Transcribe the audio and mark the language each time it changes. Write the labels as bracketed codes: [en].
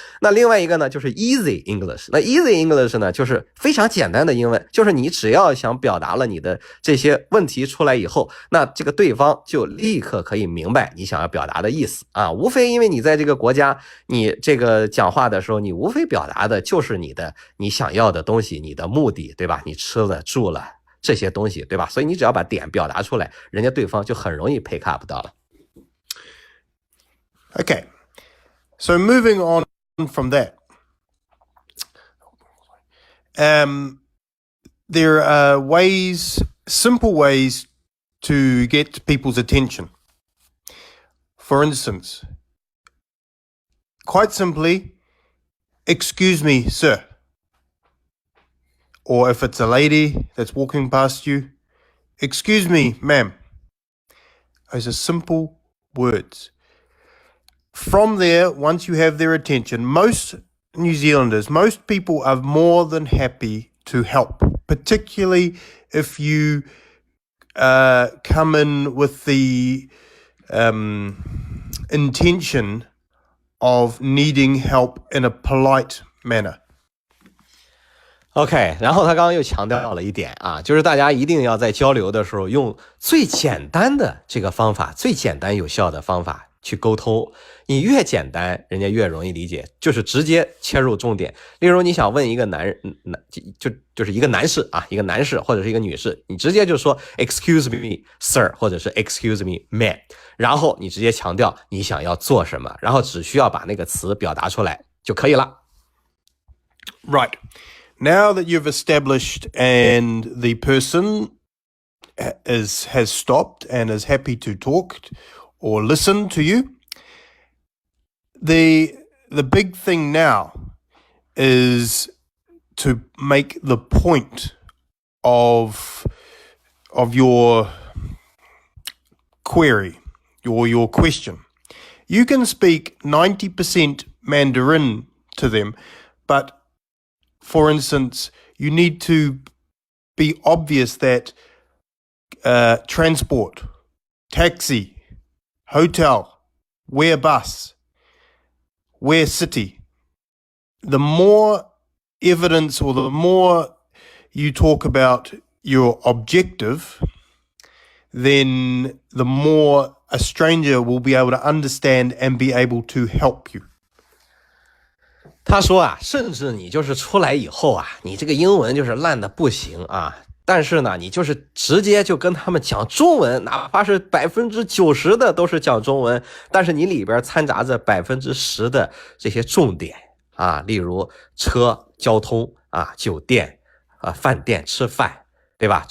[zh] 那另外一个呢就是 [en] easy English， [zh] 那 easy English 呢就是非常简单的英文，就是你只要想表达了你的这些问题出来以后，那这个对方就立刻可以明白你想要表达的意思啊。无非因为你在这个国家你这个讲话的时候，你无非表达的就是你想要的东西，你的目的，对吧？你吃了住了这些东西，对吧？所以你只要把点表达出来，人家对方就很容易 [en] pick up [zh] 到了。 [en] Okay, so moving on from that, there are simple ways to get people's attention. For instance, quite simply, excuse me, sir. Or if it's a lady that's walking past you, excuse me, ma'am. Those are simple words. From there, once you have their attention, most New Zealanders, most people are more than happy to help, particularly if you come in with the intention of needing help in a polite manner. [zh] OK， 然后他刚刚又强调了一点啊，就是大家一定要在交流的时候用最简单的这个方法，最简单有效的方法去沟通。你越简单，人家越容易理解，就是直接切入重点。例如你想问一个就是一个男士啊，一个男士或者是一个女士，你直接就说 [en] Excuse me, sir， [zh] 或者是 [en] Excuse me, ma'am， [zh] 然后你直接强调你想要做什么，然后只需要把那个词表达出来就可以了。 [en] Right. Now that you've established and the person has stopped and is happy to talk or listen to you, the big thing now is to make the point of your query or your question. You can speak 90% Mandarin to them, but for instance, you need to be obvious that transport, taxi, hotel, where bus, where city. The more evidence or the more you talk about your objective, then the more a stranger will be able to understand and be able to help you. [zh] 他说啊，甚至你就是出来以后啊，你这个英文就是烂的不行啊，但是呢，你就是直接就跟他们讲中文，哪怕是90%的都是讲中文，但是你里边掺杂着10%的这些重点啊，例如车、交通啊、酒店啊、饭店吃饭，对吧？